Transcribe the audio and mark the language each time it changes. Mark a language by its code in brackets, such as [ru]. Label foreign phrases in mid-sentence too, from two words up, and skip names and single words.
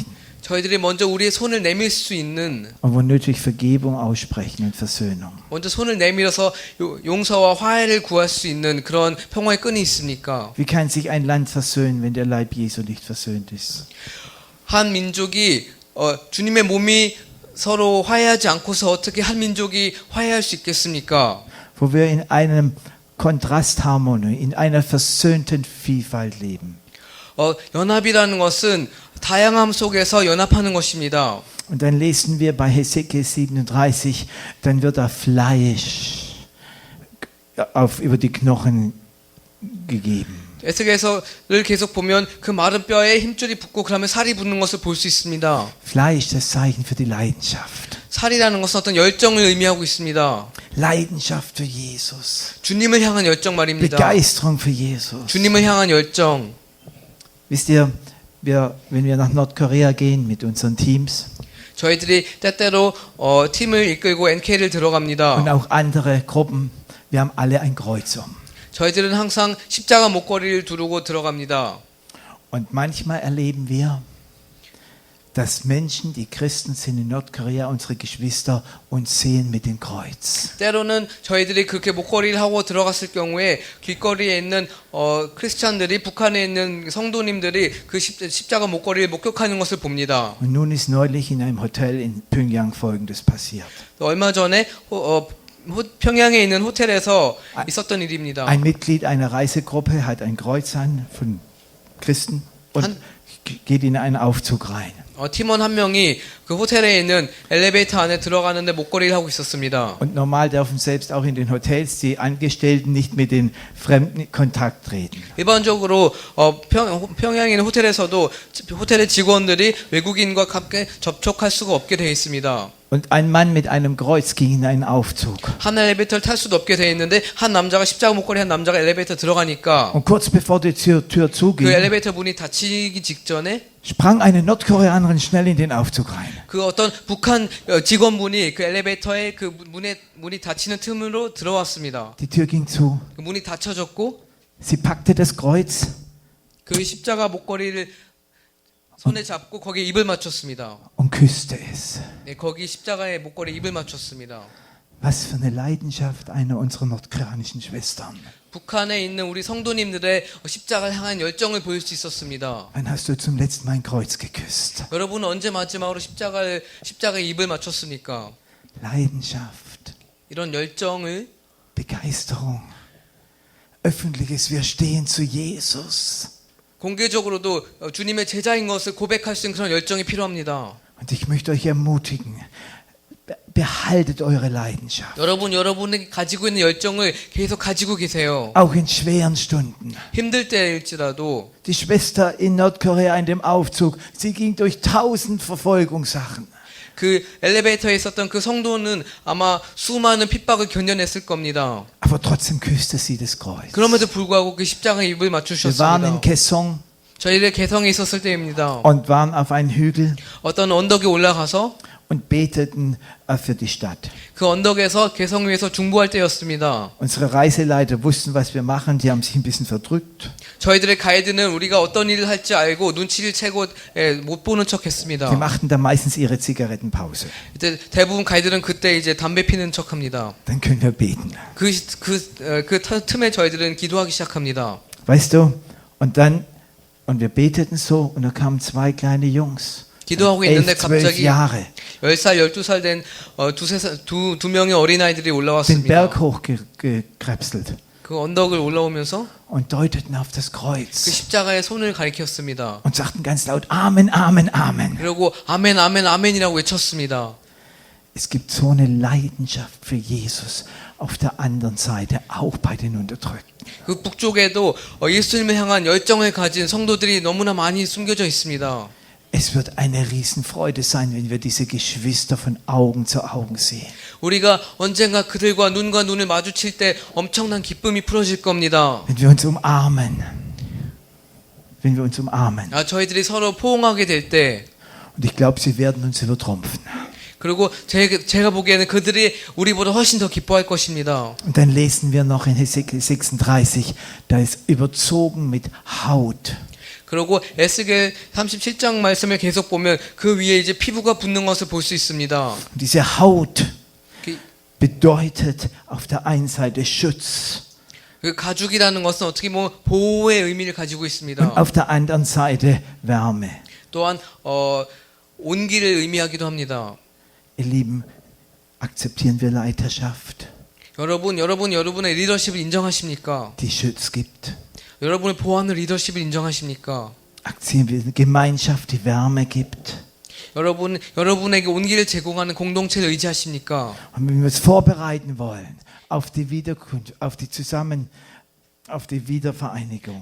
[ko] 저희들이 먼저 우리의 손을 내밀 수 있는 [de] und wo nötig Vergebung aussprechen und Versöhnung. [ko] 먼저 손을 내밀어서 용서와 화해를 구할 수 있는 그런 평화의 끈이 있습니까? [de] Wie kann sich ein Land versöhnen, wenn der Leib Jesu nicht versöhnt ist? [ko] 한 민족이 주님의 몸이 서로 화해하지 않고서 어떻게 한 민족이 화해할 수 있겠습니까? [de] Wo wir in einem Kontrastharmonie, in einer versöhnten Vielfalt leben. [ko] 연합이라는 것은 다양함 속에서 연합하는 것입니다. [de] Und dann lesen wir bei Hesekiel 37, dann wird da Fleisch über die Knochen gegeben. [ko] 에스겔서를 계속 보면 그 마른 뼈에 힘줄이 붙고 그러면 살이 붙는 것을 볼 수 있습니다. [de] Fleisch, das Zeichen für die Leidenschaft. [ko] 살이라는 것은 어떤 열정을 의미하고 있습니다. [de] Leidenschaft für Jesus. [ko] 주님을 향한 열정 말입니다. [de] Begeisterung für Jesus. [ko] 주님을 향한 열정. [de] Wisst ihr, wenn wir nach Nordkorea gehen mit unseren Teams [ko] 저희들이 때때로 팀을 이끌고 NK를 [de] und [ko] 들어갑니다. [de] auch andere Gruppen, wir haben alle ein Kreuz um. [ko] 저희들은 항상 십자가 목걸이를 두르고 들어갑니다. [de] Und manchmal erleben wir, dass Menschen, die Christen sind in Nordkorea, unsere Geschwister, uns sehen mit dem Kreuz. [ko] 때로는 저희들이 그렇게 목걸이를 하고 들어갔을 경우에 길거리에 있는 크리스찬들이 북한에 있는 성도님들이 그 십자가 목걸이를 목격하는 것을 봅니다. [de] Und nun ist neulich in einem Hotel in Pyongyang Folgendes passiert. [ko] 얼마 전에 평양에 있는 호텔에서 있었던 일입니다. [de] Ein Mitglied einer Reisegruppe hat ein Kreuz an von Christen und geht in einen Aufzug rein. [ko] 팀원 한 명이 그 호텔에 있는 엘리베이터 안에 들어가는데 목걸이를 하고 있었습니다. [de] Und normal dürfen selbst auch in den Hotels die Angestellten nicht mit den Fremden in Kontakt treten. [ko] 일반적으로 평양에 있는 호텔에서도 호텔의 직원들이 외국인과 함께 접촉할 수가 없게 되어 있습니다. [de] Und ein Mann mit einem Kreuz ging in einen Aufzug. [ko] 한 엘리베이터를 탈 수도 없게 되어 있는데 한 남자가 십자가 목걸이 한 남자가 엘리베이터 들어가니까 [de] Und kurz bevor die Tür [ko] 그 [de] zuging, [ko] 엘리베이터 문이 닫히기 직전에 [de] sprang eine Nordkoreanerin schnell in den Aufzug rein. [ko] 그 어떤 북한 직원분이 그 엘리베이터의 그 문이 닫히는 틈으로 들어왔습니다. [de] Die Tür ging zu. [ko] 그 문이 닫혀졌고 [de] Sie packte das Kreuz [ko] 그 십자가 목걸이를 손에 잡고 거기에 입을 맞췄습니다. [de] und küsste es. [ko] 네, 거기 십자가의 목걸이에 입을 맞췄습니다. [de] Was für eine Leidenschaft einer unserer nordkoreanischen Schwestern. [ko] 북한에 있는 우리 성도님들의 십자가를 향한 열정을 보일 수 있었습니다. [de] Wann hast du zum letzten Mal ein Kreuz geküsst? [ko] 여러분은 언제 마지막으로 십자가에 입을 맞췄습니까? [de] Leidenschaft, [ko] 이런 열정을 [de] Begeisterung, öffentliches Wir stehen zu Jesus. [ko] 공개적으로도 주님의 제자인 것을 고백할 수 있는 그런 열정이 필요합니다. [de] Und ich möchte euch ermutigen, behaltet eure Leidenschaft. [ko] 여러분이 가지고 있는 열정을 계속 가지고 계세요. [de] Auch in schweren Stunden. [ko] 힘들 때일지라도 [de] Die Schwester in Nordkorea in dem Aufzug, sie ging durch 1000 Verfolgungssachen. [ko] 그 엘리베이터에 있었던 그 성도는 아마 수많은 핍박을 견뎌냈을 겁니다. [de] Aber trotzdem küsste sie das Kreuz. [ko] 그럼에도 불구하고 그 십자가에 입을 [de] Wir waren [ko] 맞추셨습니다. [de] in Kessong [ko] 저희들 개성에 있었을 때입니다. [de] und waren auf einen Hügel [ko] 어떤 언덕에 올라가서 [de] und beteten für die Stadt. [ko] 그 언덕에서 개성 위에서 중보할 때였습니다. [de] Unsere Reiseleiter wussten, was wir machen. Die haben sich ein bisschen verdrückt. [ko] 저희들의 가이드는 우리가 어떤 일을 할지 알고 눈치를 채고 못 보는 [de] Die [ko] 척했습니다. [de] machten dann meistens ihre Zigarettenpause. [ko] 이제 대부분 가이드는 그때 이제 담배 피는 척합니다. [de] Dann können wir beten. [ko] 그 틈에 저희들은 기도하기 시작합니다. [de] Weißt du? Und wir beteten so und da kamen zwei kleine Jungs. [ko] 기도하고 11, 있는데 12 갑자기 [de] Jahre. [ko] 10살, 12살 된 두 명의 어린아이들이 [de] Den [ko] 올라왔습니다. [de] Berg hochgekrebselt [ko] 그 언덕을 올라오면서 [de] und deuteten auf das [ko] 그 [de] Kreuz [ko] 십자가에 손을 가리켰습니다. [de] und sagten ganz laut Amen, Amen, Amen. [ko] 그리고 아멘, 아멘, 아멘이라고 외쳤습니다. [de] Es gibt so eine Leidenschaft für Jesus auf der anderen Seite, auch bei den Unterdrückten. [ko] 그 북쪽에도 예수님을 향한 열정을 가진 성도들이 너무나 많이 숨겨져 있습니다. [de] Es wird eine Riesenfreude sein, wenn wir diese Geschwister von Augen zu Augen sehen. [ko] 우리가 언젠가 그들과 눈과 눈을 마주칠 때 엄청난 기쁨이 풀어질 겁니다. [de] Wenn wir uns umarmen. Wenn wir uns umarmen. [ko] 저희들이 서로 포옹하게 될 때, [de] Und ich glaube, sie werden uns übertrumpfen. [ko] 그리고 제가 보기에는 그들이 우리보다 훨씬 더 기뻐할 것입니다. [de] Und dann lesen wir noch in Hesekiel 36, da ist überzogen mit Haut. [ko] 그리고 에스겔 37장 말씀을 계속 보면 그 위에 이제 피부가 붙는 것을 볼 수 있습니다. [de] Und diese Haut [ko] 그, [de] bedeutet auf der einen Seite Schutz [ko] 그 가죽이라는 것은 어떻게 보면 보호의 의미를 가지고 있습니다. [de] und auf der anderen Seite Wärme. [ko] 또한 온기를 의미하기도 합니다. [de] Ihr Lieben, akzeptieren wir Leiterschaft, [ko] 여러분의 리더십을 인정하십니까? [de] die Schutz gibt? [ko] 여러분의 보호하는 리더십을 인정하십니까? [de] Akzeptieren wir eine Gemeinschaft, die Wärme gibt? [ko] 여러분에게 온기를 제공하는 공동체를 의지하십니까? [de] Und wenn wir uns vorbereiten wollen auf die Wiederkunft, auf die Wiedervereinigung,